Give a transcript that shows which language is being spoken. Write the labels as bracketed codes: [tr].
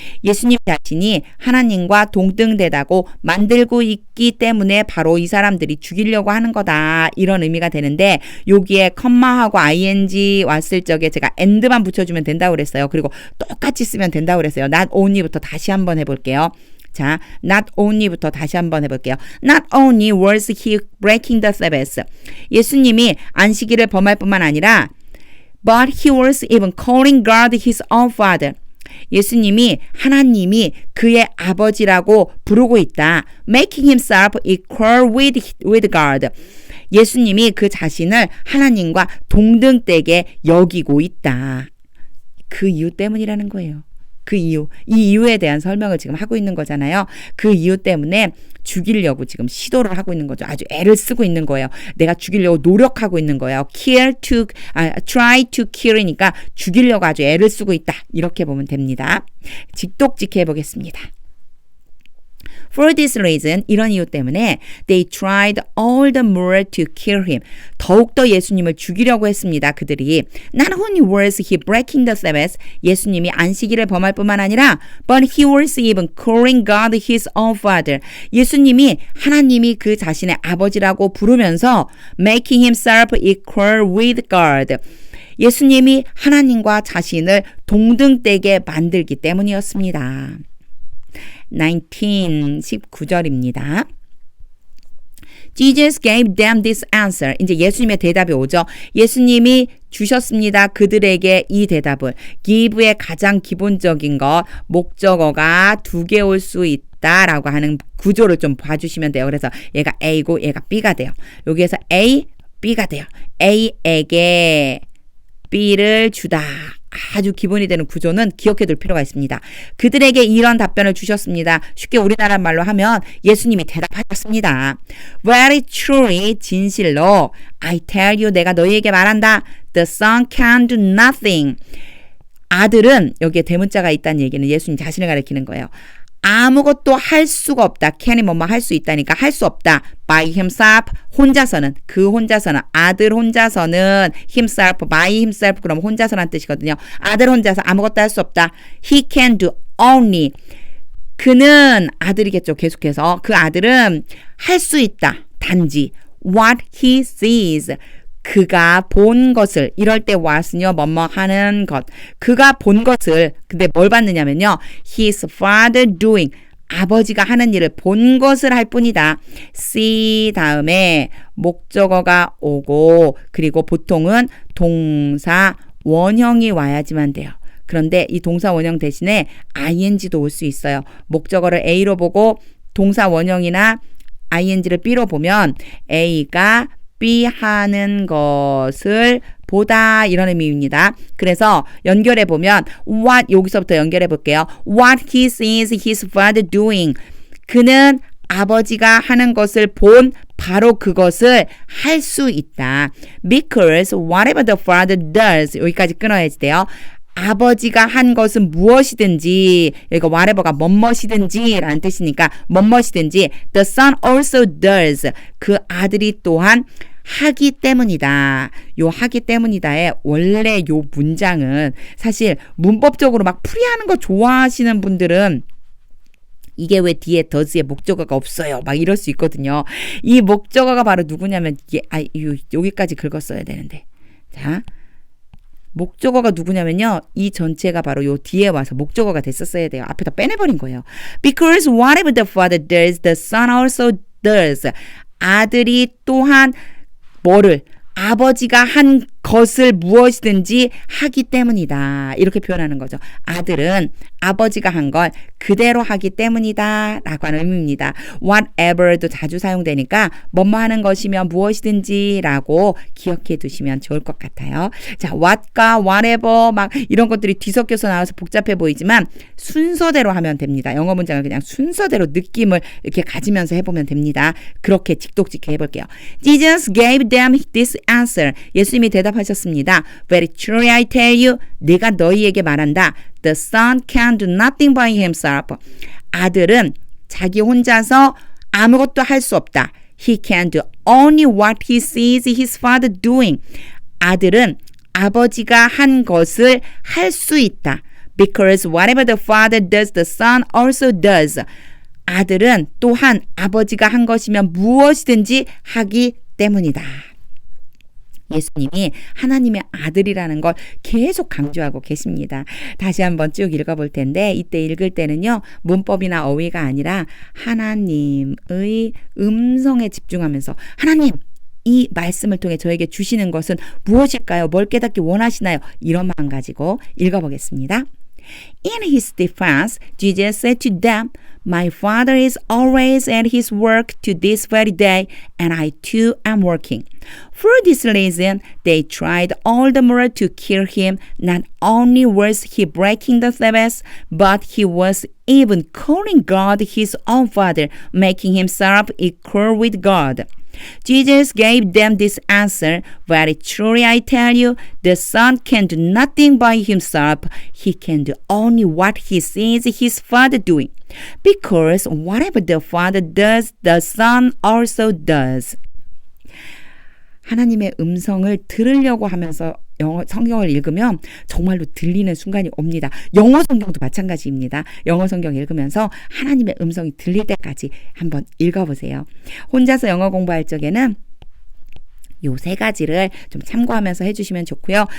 [ko] 예수님 자신이 하나님과 동등되다고 만들고 있기 때문에 바로 이 사람들이 죽이려고 하는 거다. 이런 의미가 되는데 여기에 컴마하고 ing 왔을 적에 제가 and만 붙여주면 된다고 그랬어요. 그리고 똑같이 쓰면 된다고 그랬어요. not only부터 다시 한번 해볼게요. 자, not only부터 다시 한번 해볼게요. [en] Not only was he breaking the Sabbath. [ko] 예수님이 안식일을 범할 뿐만 아니라 [en] but he was even calling God his own father. [ko] 예수님이 하나님이 그의 아버지라고 부르고 있다. [en] Making himself equal with God. [ko] 예수님이 그 자신을 하나님과 동등되게 여기고 있다. 그 이유 때문이라는 거예요. 그 이유, 이 이유에 대한 설명을 지금 하고 있는 거잖아요. 그 이유 때문에 죽이려고 지금 시도를 하고 있는 거죠. 아주 애를 쓰고 있는 거예요. 내가 죽이려고 노력하고 있는 거예요. [en] try to kill [ko] 이니까 죽이려고 아주 애를 쓰고 있다. 이렇게 보면 됩니다. 직독직해 보겠습니다. [en] For this reason, [ko] 이런 이유 때문에 [en] they tried all the more to kill him. [ko] 더욱더 예수님을 죽이려고 했습니다. 그들이 [en] Not only was he breaking the Sabbath, [ko] 예수님이 안식일을 범할 뿐만 아니라 [en] but he was even calling God his own father. [ko] 예수님이 하나님이 그 자신의 아버지라고 부르면서 [en] making himself equal with God. [ko] 예수님이 하나님과 자신을 동등되게 만들기 때문이었습니다. 19절입니다. [en] Jesus gave them this answer. [ko] 이제 예수님의 대답이 오죠. 예수님이 주셨습니다. 그들에게 이 대답을. give의 가장 기본적인 것, 목적어가 두 개 올 수 있다라고 하는 구조를 좀 봐주시면 돼요. 그래서 얘가 A고 얘가 B가 돼요. 여기에서 A, B가 돼요. A에게 B를 주다. 아주 기본이 되는 구조는 기억해둘 필요가 있습니다. 그들에게 이런 답변을 주셨습니다. 쉽게 우리나라 말로 하면 예수님이 대답하셨습니다. [en] Very truly, [ko] 진실로 [en] I tell you, [ko] 내가 너희에게 말한다. [en] The son can do nothing. [ko] 아들은 여기에 대문자가 있다는 얘기는 예수님 자신을 가리키는 거예요. 아무것도 할 수가 없다. can이 뭐뭐 할 수 있다니까 할 수 없다. [en] by himself [ko] 혼자서는 그 혼자서는 아들 혼자서는 [en] himself by himself [ko] 그럼 혼자서란 뜻이거든요. 아들 혼자서 아무것도 할 수 없다. [en] He can do only [ko] 그는 아들이겠죠. 계속해서 그 아들은 할 수 있다. 단지 [en] what he sees [ko] 그가 본 것을 이럴 때 what은요 뭐뭐 하는 것 그가 본 것을 근데 뭘 봤느냐면요 [en] his father doing [ko] 아버지가 하는 일을 본 것을 할 뿐이다. see 다음에 목적어가 오고 그리고 보통은 동사 원형이 와야지만 돼요. 그런데 이 동사 원형 대신에 ing도 올 수 있어요. 목적어를 A로 보고 동사 원형이나 ing를 B로 보면 A가 B 하는 것을 보다 이런 의미입니다. 그래서 연결해 보면 what 여기서부터 연결해 볼게요. [en] What he sees his father doing. [ko] 그는 아버지가 하는 것을 본 바로 그것을 할 수 있다. [en] Because whatever the father does [ko] 여기까지 끊어야지 돼요. 아버지가 한 것은 무엇이든지 여기가 whatever가 뭐뭇이든지 라는 뜻이니까 뭐뭇이든지 [en] the son also does [ko] 그 아들이 또한 하기 때문이다. 요 하기 때문이다의 원래 요 문장은 사실 문법적으로 막 풀이하는 거 좋아하시는 분들은 이게 왜 뒤에 does의 목적어가 없어요. 막 이럴 수 있거든요. 이 목적어가 바로 누구냐면 이게 여기까지 긁었어야 되는데 자 목적어가 누구냐면요. 이 전체가 바로 요 뒤에 와서 목적어가 됐었어야 돼요. 앞에다 빼내버린 거예요. [en] Because whatever the father does, the son also does. [ko] 아들이 또한 뭐를 아버지가 한 것을 무엇이든지 하기 때문이다. 이렇게 표현하는 거죠. 아들은 아버지가 한 걸 그대로 하기 때문이다. 라고 하는 의미입니다. whatever도 자주 사용되니까 뭐뭐 하는 것이면 무엇이든지 라고 기억해 두시면 좋을 것 같아요. 자, what과 whatever 막 이런 것들이 뒤섞여서 나와서 복잡해 보이지만 순서대로 하면 됩니다. 영어 문장을 그냥 순서대로 느낌을 이렇게 가지면서 해보면 됩니다. 그렇게 직독직해 해볼게요. [en] Jesus gave them this answer. [ko] 예수님이 대답하셨습니다. [en] Very truly I tell you, [ko] 내가 너희에게 말한다. [en] The son can do nothing by himself. [ko] 아들은 자기 혼자서 아무것도 할 수 없다. [en] He can do only what he sees his father doing. [ko] 아들은 아버지가 한 것을 할 수 있다. [en] Because whatever the father does, the son also does. [ko] 아들은 또한 아버지가 한 것이면 무엇이든지 하기 때문이다. 예수님이 하나님의 아들이라는 걸 계속 강조하고 계십니다. 다시 한번 쭉 읽어볼 텐데 이때 읽을 때는요. 문법이나 어휘가 아니라 하나님의 음성에 집중하면서 하나님 이 말씀을 통해 저에게 주시는 것은 무엇일까요? 뭘 깨닫기 원하시나요? 이런 마음 가지고 읽어보겠습니다. [en] In his defense, Jesus said to them, My Father is always at his work to this very day, and I too am working. For this reason, they tried all the more to kill him. Not only was he breaking the Sabbath, but he was even calling God his own Father, making himself equal with God. Jesus gave them this answer, Very truly I tell you, the Son can do nothing by himself. He can do only what he sees his Father doing. Because whatever the Father does, the Son also does. [ko] 하나님의 음성을 들으려고 하면서 성경을 읽으면 정말로 들리는 순간이 옵니다. 영어 성경도 마찬가지입니다. 영어 성경 읽으면서 하나님의 음성이 들릴 때까지 한번 읽어보세요. 혼자서 영어 공부할 적에는 요 세 가지를 좀 참고하면서 해주시면 좋고요.